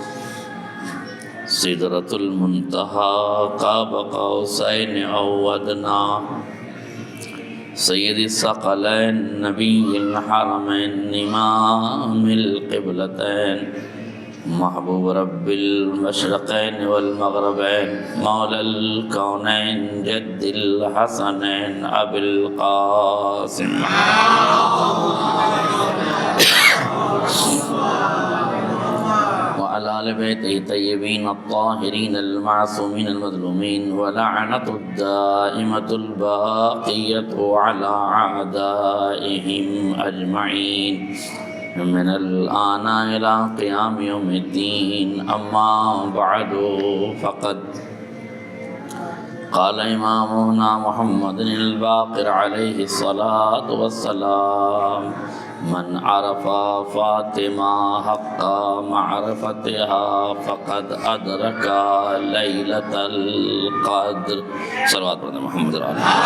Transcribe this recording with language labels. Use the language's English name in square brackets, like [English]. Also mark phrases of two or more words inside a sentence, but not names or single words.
[Arabic] سدرۃ المنتہی قاب قوسین او ادنی، سید الثقلین نبی الحرمین امام القبلتین، محبوب رب المشرقین والمغربین، مولا الکونین جد الحسنین ابی القاسم، وعلى آل بیتہ الطیبین الطاہرین المعصومین المظلومین، ولعنۃ الدائمۃ الباقیۃ علی اعدائہم اجمعین من الآن إلى قیام یوم الدین. اما بعد فقد قال امامنا محمد الباقر علیہ الصلاة والسلام: من عرف فاطمہ حق معرفتها فقد ادرک لیلۃ القدر. [Urdu] صلوات پڑھیں محمد علیہ.